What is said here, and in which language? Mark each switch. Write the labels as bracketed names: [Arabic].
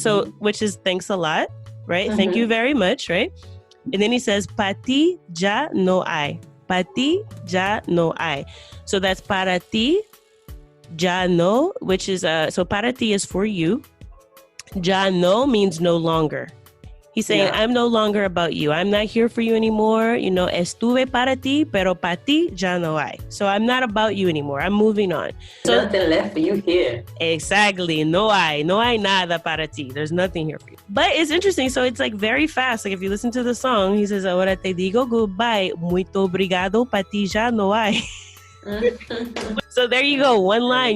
[English] So, which is thanks a lot, right? Thank you very much, right? And then he says, [Spanish] pa ti já no hay. para ti ya no hay. [English] So that's [Spanish] para ti ya no, [English] which is so [Spanish] para ti [English] is for you. [Spanish] Ya no [English] means no longer. He's saying, I'm no longer about you. I'm not here for you anymore. You know, [Spanish] estuve para ti, pero para ti ya no hay. [English] So I'm not about you anymore. I'm moving on. So, nothing left for you here. [Spanish] Exactly. No hay nada para ti. [English] There's nothing here for you. But it's interesting. So it's like very fast. Like if you listen to the song, he says, [Spanish] ahora te digo [English] goodbye. [Portuguese] Muito obrigado. [Spanish] Para ti ya no hay. [English] So there you go. One line.